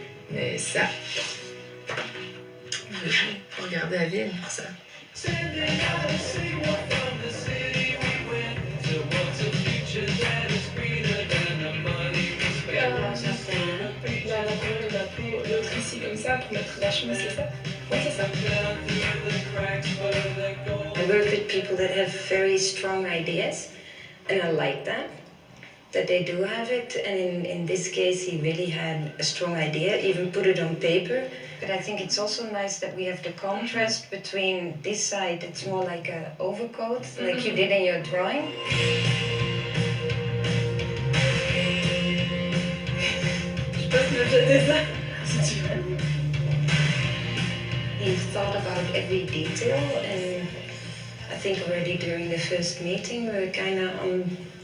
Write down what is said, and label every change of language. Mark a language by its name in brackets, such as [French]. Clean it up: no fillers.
[French] Mais ça, je vais regarder à Vienne pour ça. L'autre ici comme ça pour mettre la chemise, c'est ça? Oui, c'est ça. [English] I work with people that have very strong ideas, and I like that they do have it. And in this case, he really had a strong idea, even put it on paper. But I think it's also nice that we have the contrast between this side, it's more like an overcoat, like you did in your drawing. [French] Je peux te jeter ça si tu veux. [English] He thought about every detail, and I think already during the first meeting, we were kind of on.